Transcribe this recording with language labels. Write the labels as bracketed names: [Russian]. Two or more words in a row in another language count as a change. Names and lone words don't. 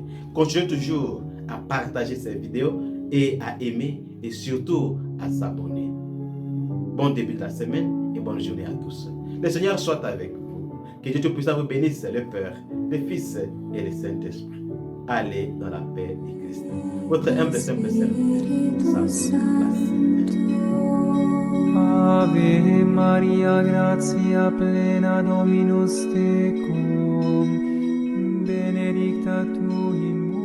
[French] Continuez toujours à partager ces vidéos et à aimer et surtout à s'abonner. Bon début de la semaine et bonne journée à tous. Le Seigneur soit avec vous. Que Dieu Tout-Puissant vous bénisse, le Père, le Fils et le Saint-Esprit. Allez dans la paix de Christ. Votre humble et simple serviteur, [Latin] Ave Maria, gratia plena Dominus tecum, benedicta tu in